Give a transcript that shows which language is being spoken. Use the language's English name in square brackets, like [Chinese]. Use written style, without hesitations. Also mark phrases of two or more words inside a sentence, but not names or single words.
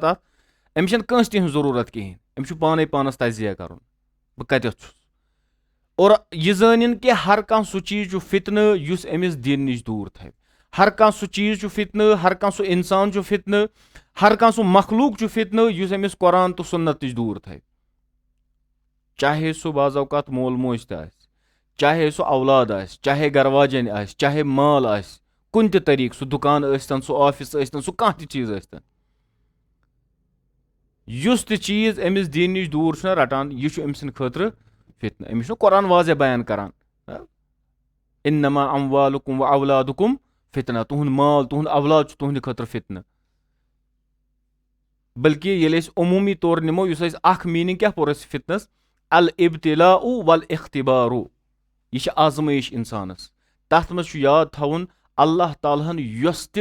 [Kashmiri] اتھ أمِس چھنہٕ کٲنٛسہِ تہِ ہٕنٛز ضروٗرت کِہینۍ أمِس چھُ پانے پانس تجزیہ کرُن بہٕ کتٮ۪تھ چھُس اور یہِ زٲنِن کہِ ہر کانٛہہ سُہ چیٖز چھُ فتنہٕ یُس أمِس دیٖن نِش دوٗر تھاوِ ہر کانٛہہ سُہ چیٖز چھُ فتنہٕ ہر کانٛہہ سُہ انسان چھُ فتنہٕ ہر کانٛہہ سُہ مخلوٗق چھُ فتنہٕ یُس أمِس قرآن تہٕ سُنت نِش دوٗر تھاوِ چاہے سُہ بعض اوقات مول موج تہِ آسہِ چاہے سُہ اولاد آسہِ چاہے گرٕ واجٮ۪ن آسہِ چاہے مال آسہِ کُنہِ تہِ طریٖقہٕ سُہ دُکان ٲسۍتن سُہ آفِس ٲسۍتن سُہ کانٛہہ تہِ چیٖز ٲسۍتن یُس تہِ چیٖز أمِس دیٖن نِش دوٗر چھُنہ رٹان یہِ چھُ أمۍ سٕنٛدِ خٲطرٕ فتنہٕ أمِس چھُنہ قرآن واضح بیان کران [Arabic] انما اموالکم و اولادکم فتنہ [Kashmiri] تُہُنٛد مال تُہُنٛد اولاد چھُ تُہنٛدِ خٲطرٕ فتنہٕ بلکہِ ییٚلہِ أسۍ عموٗمی طور نِمو یُس اَسہِ اکھ میٖنِنٛگ کیاہ پوٚر اَسہِ فتنس [Arabic] الابتلاء والاختبار [Kashmiri] یہِ چھِ آزمٲیش انسانس تتھ منٛز چھُ یاد تھاوُن اللہ تعالیٰ ہن یۄس